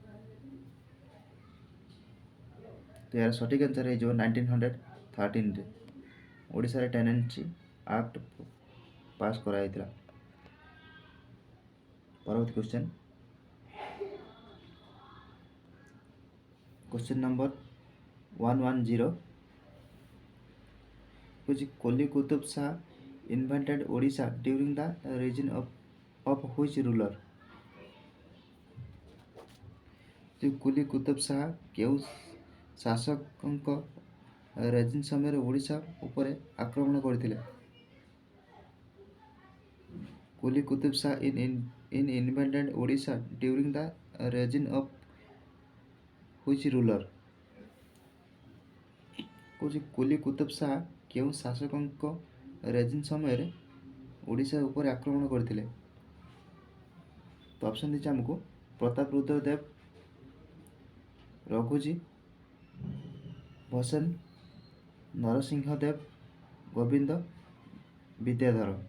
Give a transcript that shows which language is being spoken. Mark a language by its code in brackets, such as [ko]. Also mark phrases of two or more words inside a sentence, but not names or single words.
[or] ତ ଏହାର ସଠିକ୍ ଆନ୍ସର୍ ହେଇଯିବ 1913ରେ ଓଡ଼ିଶାରେ ଟେନେନ୍ସି ଆକ୍ଟ ପାସ୍ କରାଯାଇଥିଲା। [en] ପରବର୍ତ୍ତୀ question number 110 which Quli Qutub Shah invented Odisha during the reign of which ruler? [or] କୁଲି କୁତୁବ ଶାହା କେଉଁ ଶାସକଙ୍କ ରେଜିନ୍ ସମୟରେ ଓଡ଼ିଶା ଉପରେ ଆକ୍ରମଣ କରିଥିଲେ? [en] କୁଲି କୁତୁବ ଶାହା invaded Odisha during the reign of which ruler? [or] କହୁଛି କୁଲି କୁତୁବ ଶାହା କେଉଁ ଶାସକଙ୍କ ରେଜିନ୍ ସମୟରେ ଓଡ଼ିଶା ଉପରେ ଆକ୍ରମଣ କରିଥିଲେ? ତ ଅପସନ୍ ଦେଇଛି ଆମକୁ ପ୍ରତାପରୁଦ୍ର ଦେବ, ରଘୁଜୀ ଭସେନ, ନରସିଂହ ଦେବ, ଗୋବିନ୍ଦ ବିଦ୍ୟାଧର।